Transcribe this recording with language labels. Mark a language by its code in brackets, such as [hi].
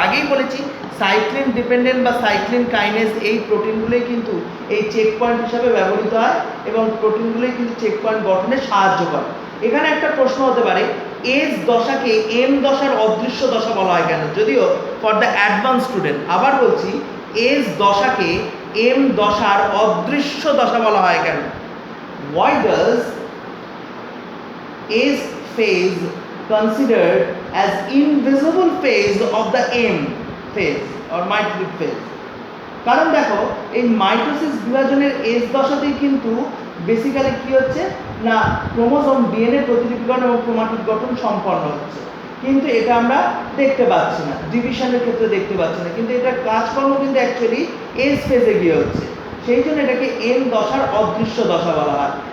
[bn] আগেই বলেছি cyclin dependent বা সাইক্লিন কাইনেজ এই প্রোটিনগুলোই কিন্তু এই চেক পয়েন্ট হিসাবে ব্যবহৃত হয় এবং প্রোটিনগুলোই কিন্তু চেক পয়েন্ট গঠনে সাহায্য করে। এখানে একটা প্রশ্ন হতে পারে, এস দশাকে এম দশার অদৃশ্য দশা বলা হয় কেন? যদিও [en] for the advance student, [bn] আবার বলছি, এস দশাকে এম দশার অদৃশ্য দশা বলা হয় কেন? [en] Why does S phase considered as invisible phase of the M phase or mitotic phase? [bn] কারণ দেখো এই মাইটোসিস বিভাজনের এস দশাতেই কিন্তু বেসিক্যালি কি হচ্ছে না ক্রোমোসোম ডিএনএ প্রতিলিপিকরণ এবং ক্রোমাটিড গঠন সম্পন্ন হচ্ছে, কিন্তু এটা আমরা দেখতে পাচ্ছি না, ডিভিশনের ক্ষেত্রে দেখতে পাচ্ছি না, কিন্তু এটা কাজকর্ম কিন্তু অ্যাকচুয়ালি এস ফেজে গিয়ে হচ্ছে, সেই জন্য এটাকে এম দশার অদৃশ্য দশা বলা হয়।